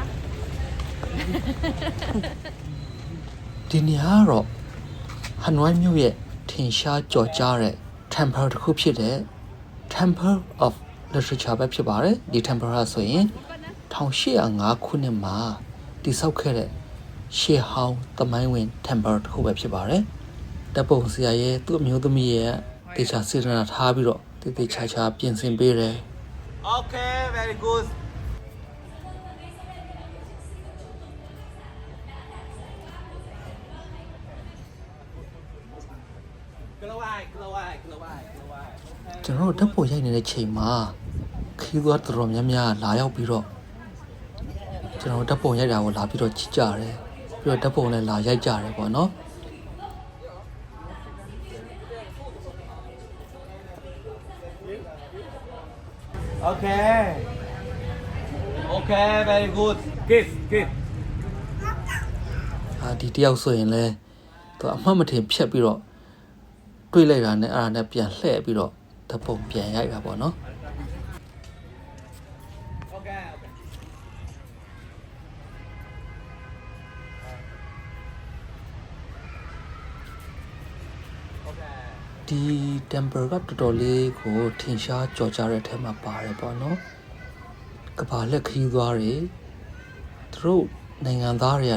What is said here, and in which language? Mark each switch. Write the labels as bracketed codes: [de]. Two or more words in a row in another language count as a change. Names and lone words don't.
[my] ဒီနေရာကတော့ဟနွိုင်းမြို့ရဲ့ထင်ရှားကြော်ကြားတဲ့ temple တစ်ခုဖြစ်တဲ့ Temple of Literature ပဲဖြစ်ပါတယ်ဒီ temple ကဆိုရင်1805ခုနှစ်မှာတည်ဆောက်ခဲ့တဲ့ရှေးဟောင်းသမိုင်းဝင် temple တစ်ခုပဲဖြစ်ပါတယ်တပ်ပုံဆရာရဲ့သူ့အမျိုးသမီးရဲ့တေချာစေတနာထားပြီးတော့တေတေချာချာပြင်ဆင်ပေးတယ် [en] Okay very good [my] ကျွန်တော်တို့ဓာတ်ပုံရိုက်နေတဲ့ချိန်မှာခီးသွားတော်များများလာရောက်ပြီးတော့ကျွန်တော်ဓာတ်ပုံရိုက်တာကိုလာပြီးတော့ကြည့်ကြတယ်ပြီးတော့ဓာတ်ပုံလည်းလာရိုက်ကြတယ်ပေါ့နော် [en] Okay Okay very good kiss [my] ဒီတယောက်ဆိုရင်လဲသူအမှတ်မထင်ဖြတ်ပြီးတော့တွေးလိုက်တာနဲ့အဲ့ဒါနဲ့ပြန်လှည့်ပြီးတော့ဓာတ်ပုံပြန်ရိုက်တာပေါ့နော် [en] Okay [my] ဒီ temple ကတော်တော်လေးကိုထင်ရှားကြော်ကြားတဲ့အထက်မှာပါတယ်ပေါ့နော်ကဘာလက်ခီးသွားတွေသူတို့နိုင်ငံသားတွေက